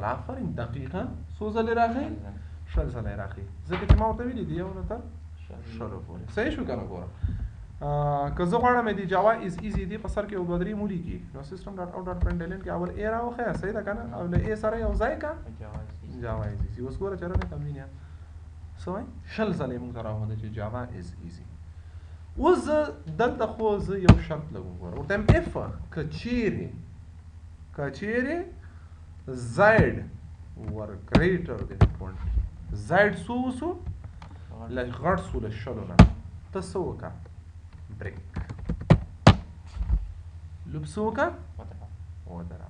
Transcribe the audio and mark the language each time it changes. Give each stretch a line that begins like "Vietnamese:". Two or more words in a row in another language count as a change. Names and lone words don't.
Pashto: آفرین دقیقه څو ځلې راښیي؟ شل ځله یې راښیي ځکه چې ما ورته ویلي دي یو نه تر شلو پورې. صحیح شو که نه؟ ګوره که زه غواړم د
English: Java is easy
Pashto: دې په سر کې یو دوه درې ولیکي نو
English: System dot out dot println
Pashto: کې اول ای راوښیه. صحیح ده که نه؟ او له ای سره یو ځای که
English: Java is easy.
Pashto: اوس ګوره چې رنه کم وینیا څه وایي شل ځله یې مونږ ته راوښوده چې
English: Java is easy.
Pashto: اوس زه دلته خو زه یو شرط لګوم. ګوره ورته یم اف که چیرې زیډ ور
English: greater than
Pashto: 20 زیډ څو وسو له غټ سو له شلو نه ته څه وکړه
English: break loop
Pashto: څه وکړه ودروه.